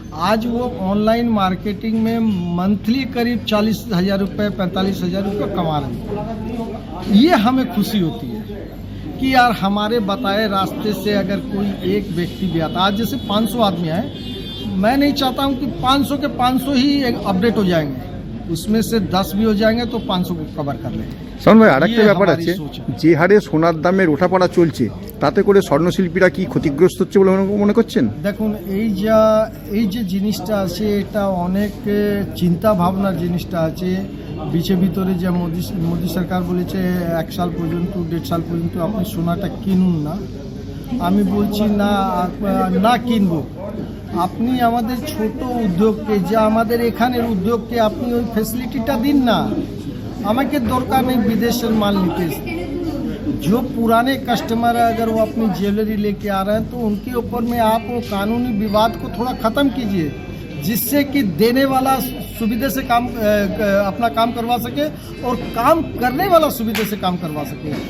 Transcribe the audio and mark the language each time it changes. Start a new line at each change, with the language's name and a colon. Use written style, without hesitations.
Hindi: आज वो online marketing में मंथली करीब 40,000 रुपये 45,000 रुपये कमा रहे हैं। ये हमें खुशी होती है कि यार हमारे बताए रास्ते से अगर कोई एक व्यक्ति भी आता, आज जैसे 500 आदमी आए, मैं नहीं चाहता हूँ कि 500 के 500 ही अपडेट हो जाएंगे, उसमें से 10 भी हो जाएंगे तो 500 को कवर कर लेंगे।
Bangla: শাওন ভাই আরেকটা ব্যাপার আছে, যে হারে সোনার দামের ওঠাপড়া চলছে তাতে করে স্বর্ণশিল্পীরা কি ক্ষতিগ্রস্ত হচ্ছে বলে মনে করছেন? দেখুন এই যে জিনিসটা আছে এটা অনেক চিন্তা ভাবনার জিনিসটা আছে। বিচে ভিতরে যে মোদি সরকার বলেছে 1 সাল পর্যন্ত 1.5 সাল পর্যন্ত আপনি সোনাটা কিনুন না, আমি বলছি না কিনবো। আপনি আমাদের ছোট উদ্যোগকে যে আমাদের এখানের উদ্যোগকে আপনি ওই ফ্যাসিলিটিটা দিন না। আমাকে দরকার নেই বিদেশের
Hindi: माल लेके। जो पुराने कस्टमर है अगर वो अपनी ज्वेलरी लेके आ रहे हैं तो उनके ऊपर में आप वो कानूनी विवाद को थोड़ा ख़त्म कीजिए, जिससे कि देने वाला सुविधा से काम अपना काम करवा सके और काम करने वाला सुविधा से काम करवा सके।